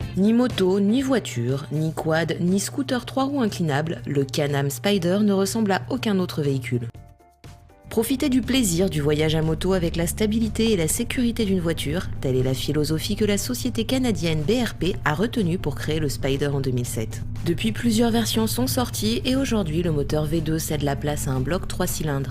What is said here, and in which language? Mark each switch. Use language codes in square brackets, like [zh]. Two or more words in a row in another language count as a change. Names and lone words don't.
[fr] Ni moto, ni voiture, ni quad, ni scooter 3 roues inclinable, le Can-Am Spyder ne ressemble à aucun autre véhicule. Profitez du plaisir du voyage à moto avec la stabilité et la sécurité d'une voiture, telle est la philosophie que la société canadienne BRP a retenue pour créer le Spyder en 2007. Depuis, plusieurs versions sont sorties et aujourd'hui le moteur V2 cède la place à un bloc 3 cylindres.